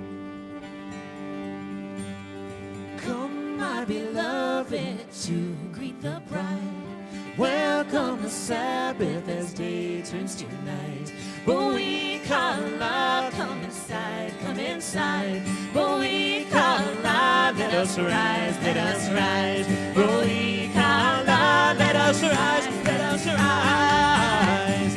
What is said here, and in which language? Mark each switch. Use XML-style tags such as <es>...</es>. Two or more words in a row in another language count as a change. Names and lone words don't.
<en>Come, my beloved, to greet the bride. Welcome the Sabbath as day turns to night.</en> <he>בואי כלה,</he> <en>come inside, come inside.</en> <he>בואי כלה,</he> <en>let us rise, let us rise.</en> <he>בואי כלה,</he> <en>let us rise, let us rise.</en>